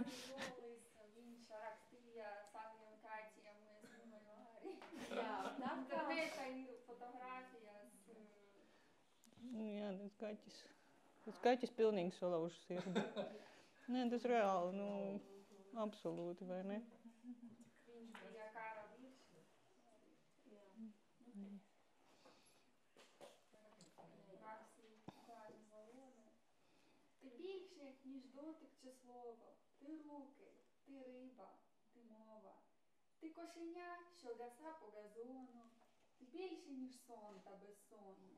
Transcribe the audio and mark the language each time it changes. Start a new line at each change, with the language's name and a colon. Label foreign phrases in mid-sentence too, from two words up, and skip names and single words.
Latvian: Viņš rakstīja saviem kaķiem, un es domāju arī. Jā, tā kā mēs ir fotogrāfijas. Jā, tas kaķis pilnīgi salauž sirdi. Nē, tas reāli, absolūti, vai ne? Viņš bija kara vīrs.
Ukrainian: Ти більше, ніж дотик чи слово, ти руки, ти риба, ти мова. Ти кошеня, що гаса по газону, ти більше, ніж сон та безсоння.